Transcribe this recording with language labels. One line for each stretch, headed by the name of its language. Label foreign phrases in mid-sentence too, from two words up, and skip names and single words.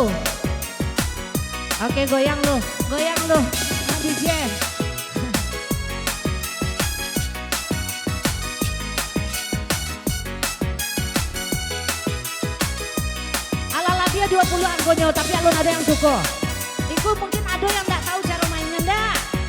Indonesian: Oke goyang lu Mang DJ.
Minangkabau: Ala-ala dia 20 angkonya tapi alun ada yang suko.
Indonesian: Iku mungkin ada yang nggak tahu cara mainnya ndak.